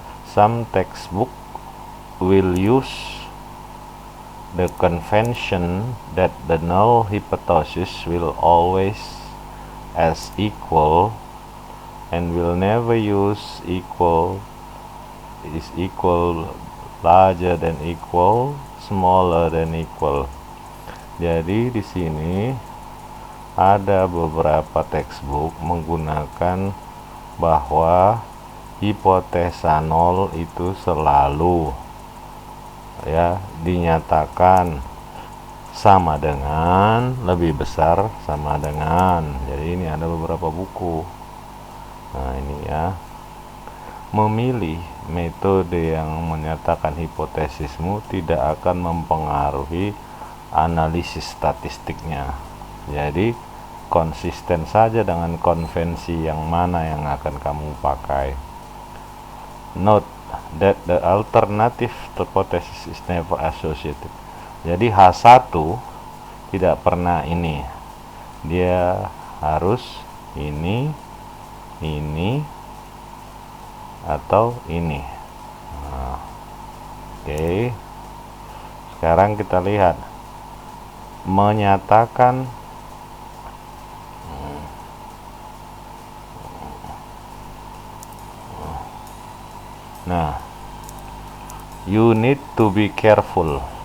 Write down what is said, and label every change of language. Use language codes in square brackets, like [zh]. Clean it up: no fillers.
[en] some textbook will use the convention that the null hypothesis will always as equal and will never use equal, is equal, larger than equal, smaller than equal. [id] Jadi di sini ada beberapa textbook menggunakan bahwa hipotesa nol itu selalu ya, dinyatakan sama dengan, lebih besar, sama dengan. Jadi ini ada beberapa buku. Nah ini ya, memilih metode yang menyatakan hipotesismu tidak akan mempengaruhi analisis statistiknya. Jadi konsisten saja dengan konvensi yang mana yang akan kamu pakai. [en] Note that the alternative hypothesis is never associated. [id] Jadi H1 tidak pernah ini, dia harus ini atau ini. Nah, oke. Sekarang kita lihat menyatakan nah, [en] you need to be careful.